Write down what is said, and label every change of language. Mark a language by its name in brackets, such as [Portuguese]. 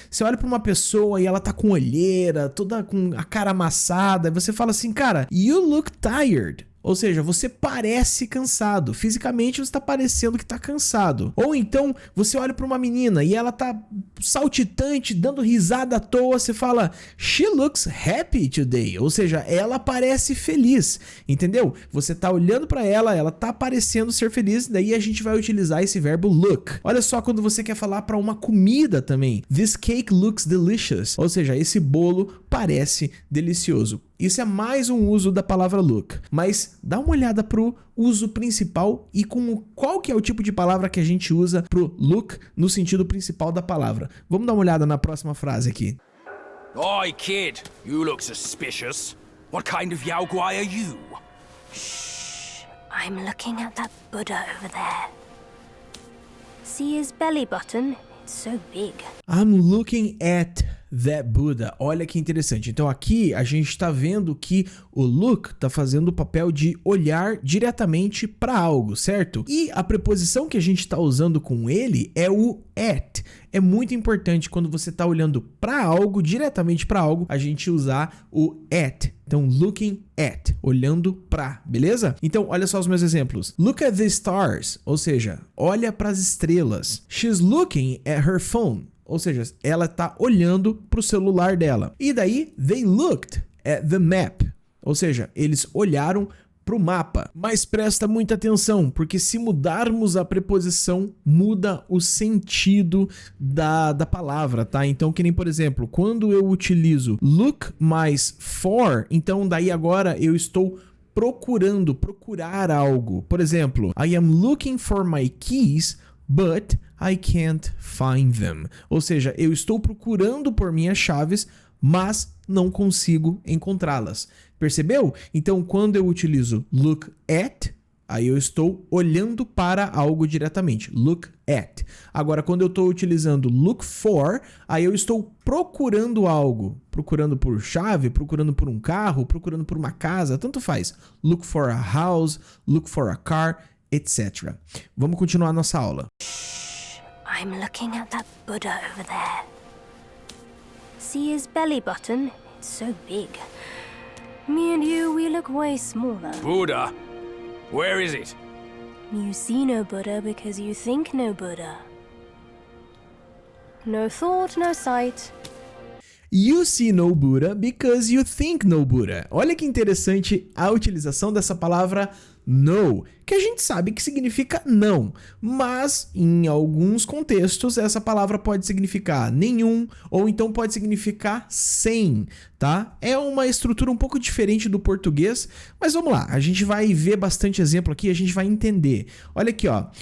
[Portuguese] Você olha para uma pessoa e ela tá com olheira, toda com a cara amassada, e você fala assim, cara, [English] you look tired. [Portuguese] Ou seja, você parece cansado. Fisicamente você está parecendo que está cansado. Ou então você olha para uma menina e ela tá saltitante, dando risada à toa. Você fala, [English] she looks happy today. [Portuguese] Ou seja, ela parece feliz. Entendeu? Você tá olhando para ela tá parecendo ser feliz. Daí a gente vai utilizar esse verbo look. Olha só quando você quer falar para uma comida também. [English] This cake looks delicious. [Portuguese] Ou seja, esse bolo parece delicioso. Isso é mais um uso da palavra look, mas dá uma olhada pro uso principal e qual que é o tipo de palavra que a gente usa pro look no sentido principal da palavra. Vamos dar uma olhada na próxima frase aqui. [English] Oi, kid. You look suspicious. What kind of Yaogwai are you? Shh. I'm looking at that Buddha over there. See his belly button? It's so big. I'm looking at that Buddha. [Portuguese] Olha que interessante. Então aqui a gente está vendo que o look está fazendo o papel de olhar diretamente para algo, certo? E a preposição que a gente está usando com ele é o at. É muito importante quando você está olhando para algo, diretamente para algo, a gente usar o at. Então, looking at, olhando para, beleza? Então, olha só os meus exemplos. [English] Look at the stars, [Portuguese] ou seja, olha para as estrelas. [English] She's looking at her phone. [Portuguese] Ou seja, ela está olhando para o celular dela. E daí, [English] they looked at the map. [Portuguese] Ou seja, eles olharam para o mapa. Mas presta muita atenção, porque se mudarmos a preposição, muda o sentido da palavra, tá? Então, que nem, por exemplo, quando eu utilizo look mais for, então daí agora eu estou procurar algo. Por exemplo, [English] I am looking for my keys, but I can't find them. [Portuguese] Ou seja, eu estou procurando por minhas chaves, mas não consigo encontrá-las. Percebeu? Então, quando eu utilizo look at, aí eu estou olhando para algo diretamente. Look at. Agora, quando eu estou utilizando look for, aí eu estou procurando algo. Procurando por chave, procurando por um carro, procurando por uma casa, tanto faz. [English] Look for a house, look for a car, etc. [Portuguese] Vamos continuar a nossa aula. [English] I'm looking at that Buddha over there. See his belly button? It's so big. Me and you, we look way smaller. Buddha? Where is it? You see no Buddha because you think no Buddha. No thought, no sight. You see no Buddha because you think no Buddha. [Portuguese] Olha que interessante a utilização dessa palavra no, que a gente sabe que significa não, mas em alguns contextos essa palavra pode significar nenhum ou então pode significar sem, tá? É uma estrutura um pouco diferente do português, mas vamos lá, a gente vai ver bastante exemplo aqui, a gente vai entender. Olha aqui, ó.